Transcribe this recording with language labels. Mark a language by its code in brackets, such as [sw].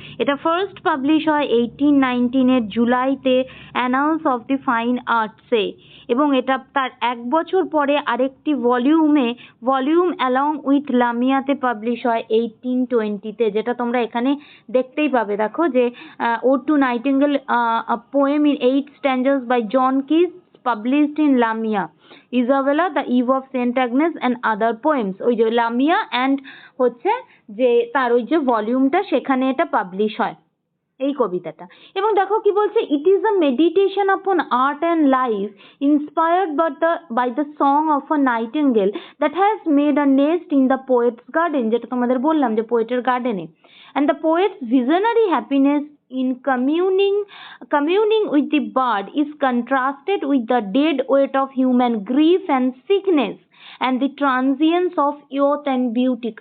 [bn] এটা first publish হয় 1819-এর জুলাইতে অ্যানালস অফ দি ফাইন আর্টসে, এবং এটা তার 1 বছর পরে আরেকটি ভলিউম অ্যালং উইথ লামিয়াতে পাবলিশ হয় 1820-তে, যেটা তোমরা এখানে দেখতেই পাবে। দেখো যে [en] Ode to Nightingale, a poem in 8 stanzas by John Keats, published in Lamia, Isabella, the Eve of St. Agnes and other poems। [bn] ওই যে লামিয়া অ্যান্ড হচ্ছে যে তার ওই যে ভলিউমটা, সেখানে এটা পাবলিশ হয় এই কবিতাটা। এবং দেখো কি বলছে, [en] it is a meditation upon art and life inspired by the song of a nightingale that has made a nest in the poet's garden, [bn] যেটা তোমাদের বললাম যে পোয়েটের গার্ডেনে, [en] And the poet's visionary happiness in communing with the bird is contrasted with the dead weight of human grief and sickness and the transience of youth and beauty।